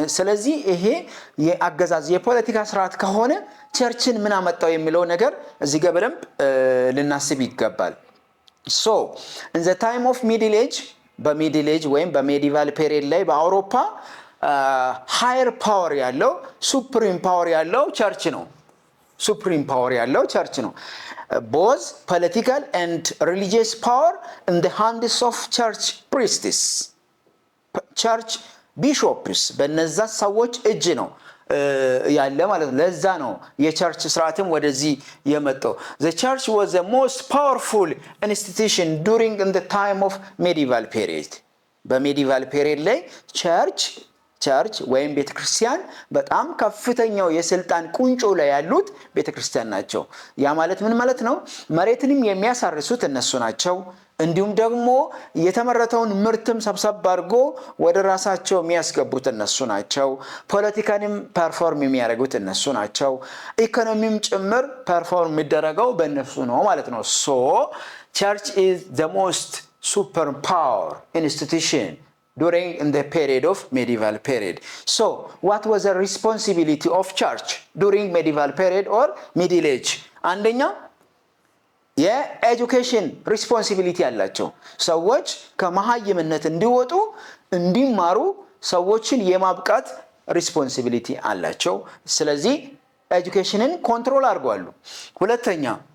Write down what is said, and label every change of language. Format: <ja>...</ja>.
<am>ስለዚህ ይሄ የአገዛዝ የፖለቲካ ስርዓት ከሆነ ቸርችን ምን አመጣው የሚለው ነገር እዚህ ጋር በደንብ ልናስብ ይገባል።</am> <en>so in the time of middle age</en> <am>በሚድል ኤጅ ወይም በሜዲቫል ፔሪየድ ላይ በአውሮፓ ሃየር ፓወር ያለው ሱፕሪም ፓወር ያለው ቸርች ነው። ሱፕሪም ፓወር ያለው ቸርች ነው።</am> <en>both political and religious power in the hands of church priests. church bishops</en> <am>በነዛ ሰዎች እጅ ነው ያለ ማለት ነው። ለዛ ነው የቸርች ስርዓትም ወደዚህ የመጣው።</am> <en>the church was the most powerful institution during in the time of medieval period.</en> <am>በሜዲቫል ፔሪየድ ላይ ቸርች ወይም ቤተክርስቲያን በጣም ከፍተኛው የስልጣን ቁንጮ ላይ ያሉት ቤተክርስቲያን ናቸው። ያ ማለት ምን ማለት ነው? መሬትንም የሚያሳርሱት እነሱ ናቸው። እንዲሁም ደግሞ የተመረተውን ምርትም ሰብሰብ አድርጎ ወደ ራሳቸው የሚያስገቡት እነሱ ናቸው። ፖለቲካንም ፐርፎርም የሚያደርጉት እነሱ ናቸው። ኢኮኖሚም ጭምር ፐርፎርም የሚደረገው በእነሱ ነው ማለት ነው።</am> <en>so church is the most super power institution during in the period of medieval period. So what was the responsibility of church during medieval period or middle age?</en> <am>አንደኛ የኤጁኬሽን ሪስፖንሲቢሊቲ አላቸው። ሰዎች ከመሃይምነት እንዲወጡ እንዲማሩ ሰዎችን የማብቃት ሪስፖንሲቢሊቲ አላቸው። ስለዚህ ኤጁኬሽንን ኮንትሮል አድርጓሉ። ሁለተኛ</am>